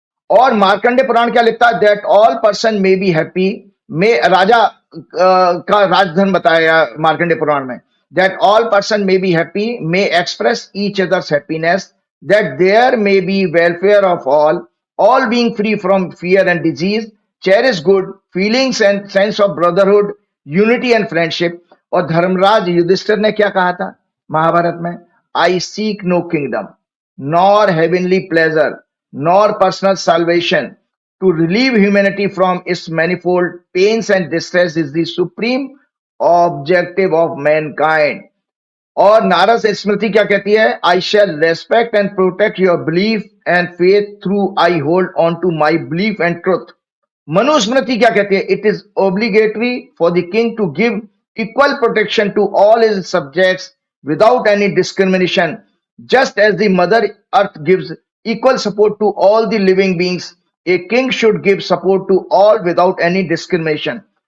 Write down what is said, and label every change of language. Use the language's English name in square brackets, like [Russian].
[Hindi] और मार्कंडे पुराण क्या लिखता है, [English] that all person may be happy, [Hindi] में राजा का राजधर्म बताया मार्कंडे पुराण में, [English] That all person may be happy, may express each others happiness, that there may be welfare of all being free from fear and disease, cherish good feelings and sense of brotherhood, unity and friendship। [Hindi] और धर्मराज युधिष्ठिर ने क्या कहा था महाभारत में, [English] I seek no kingdom, nor heavenly pleasure, nor personal salvation, to relieve humanity from its manifold pains and distress is the supreme objective of mankind। [Hindi] और नारद स्मृति क्या कहती है, [English] I shall respect and protect your belief and faith through I hold on to my belief and truth. [Hindi] Manusmriti क्या कहती है, [English] It is obligatory for the king to give equal protection to all his subjects without any discrimination, just as the mother earth gives equal support to all the living beings, a king should give support to all without any discrimination.